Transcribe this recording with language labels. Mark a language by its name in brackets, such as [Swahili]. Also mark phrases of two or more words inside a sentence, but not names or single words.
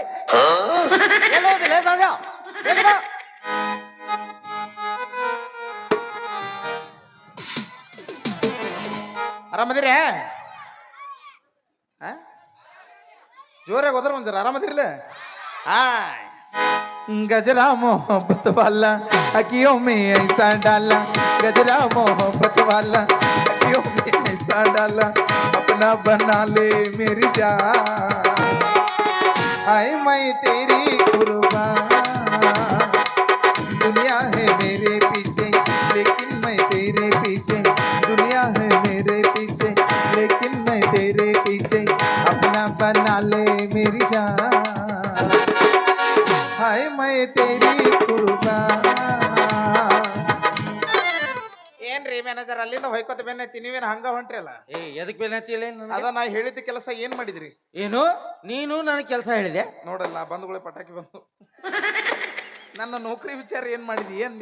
[Kannada] ಆರಾಮದಿರೇ? ಜೋರಾಗಿ ಹೋದ್ರ ಒಂದ್ ಜರ ಆರಾಮದಿರ್ಲ? [Hindi] गजरा मोहब्बत वाला अखियों में ऐसा डाला, गजरा मोहब्बत वाला अखियों में ऐसा डाला, अपना बना ले मेरी जान, हाय मैं तेरी कुर्बान, दुनिया है मेरे पीछे लेकिन मैं तेरे पीछे, दुनिया है मेरे पीछे लेकिन मैं तेरे पीछे, अपना बना ले मेरी जान, हाय मैं तेरी कुर्बान. [Kannada] ಏನ್ರಿ ಮ್ಯಾನೇಜರ್ ಅಲ್ಲಿಂದ ಹೊಯ್ಕೋತ ಬೆನ್ನೈತಿ, ನೀವೇನು ಹಂಗ ಹೊಂಟ್ರಲ್ಲ? ಎದಕ್ ಬೇನತ್ತಿಲ್ಲ? ಅದ ನಾ ಹೇಳಿದ ಕೆಲಸ ಏನ್ ಮಾಡಿದ್ರಿ? ಏನು ನೀನು ನನಗೆ ಕೆಲಸ ಹೇಳಿದೆ? ನೋಡಲ್ಲ ಬಂಧುಗಳೇ ಪಟಾಕಿ ಬಂದು ನನ್ನ ನೌಕರಿ ವಿಚಾರ ಏನ್ ಮಾಡಿದಿ ಏನ್ದೆ?